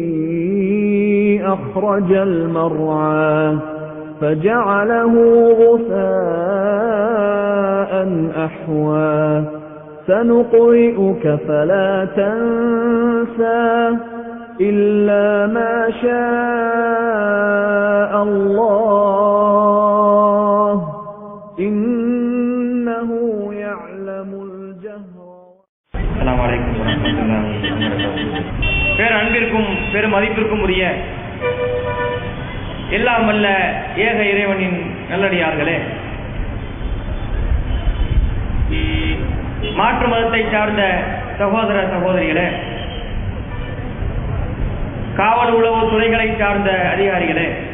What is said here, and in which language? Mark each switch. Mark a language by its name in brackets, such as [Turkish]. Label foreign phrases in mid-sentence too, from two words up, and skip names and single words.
[Arabic] أخرج المرعى فجعله غثاء أحوى سنقرئك فلا تنسى إلا ما شاء الله إنه يعلم الجهر. السلام عليكم ورحمة الله وبركاته. [Tamil] பேர் அன்பிற்கும் பெரும் மதிப்பிற்கும் உரிய எல்லாம் வல்ல ஏக இறைவனின் நல்லடியார்களே, மாற்று மதத்தை சார்ந்த சகோதர சகோதரிகளே, காவல் உளவு துறைகளை சார்ந்த அதிகாரிகளே,